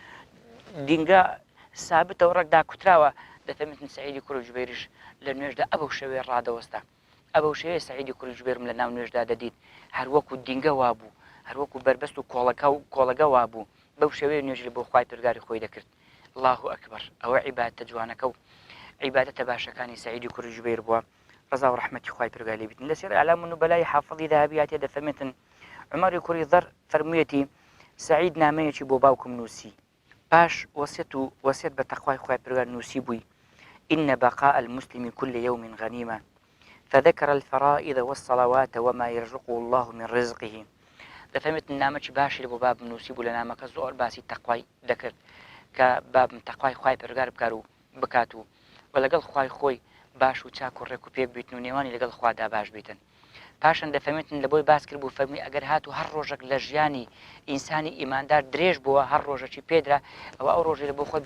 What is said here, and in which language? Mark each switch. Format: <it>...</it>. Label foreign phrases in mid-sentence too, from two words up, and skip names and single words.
<ckb>دینگە سابتە و ڕێکدا کوتراوە دەفەرمێتن سعیدی کوڕی جوبەیریش لە نوێژدا ئەبەو شەوێ ڕادەوەستا ئەبەو شەوێ سعیدی کوڕی جوبەیرم لە ناو نوێژدا دەدیت هەر وەکو دینگە وابوو هەر وەکو بربەست و کۆڵەکە وابوو بەو شەوێ نوێژی بۆ خوای پەروەردگاری خۆی دەکرد</ckb> <ar>الله ئەکبەر</ar> <ckb>ئەوە عیبادەتە جوانەکە و عیبادەتە باشەکانی سعیدی کوڕی جوبەیر بووە ڕەزا و ڕەحمەتی خوای پەروەردگار لێ بیتن لەسەر ئەعلام النوبەلای حافظی ذهبی هاتیە دەفەرمێتن عومەری کوڕی ذەر فەرموویەتی سعید نامەیەکی بۆ باوکم نووسی باش وەسیەت بە تەقوای خوای پەروەردگار نووسی بووی</ckb> <ar>إن بقاء المسلم كل يوم غنيمة فذكر الفرائض والصلوات وما يرزقه الله من رزقه</ar> <ckb>دەفەرمێت نامەکی باشی بۆ بابم نووسی بوو لە نامەکە زۆر باسی تەقوای دەکرد کە بابم تەقوای خوای پەروەردگار بکار و بکات و لەگەڵ خوای خۆی باش و چاک و ڕێک و پێک بیتن و نێوانی لەگەڵ خوادا باش بیتن پاشان دەفەرمێتن لە بۆی باس کرد بوو فەرمی ئەگەر هات و هەر ڕۆژێک لە ژیانی ئینسانی ئیماندار درێژ بووە هەر ڕۆژێکی پێدرا ئەو ڕۆژێ لە بۆ خۆت</ckb>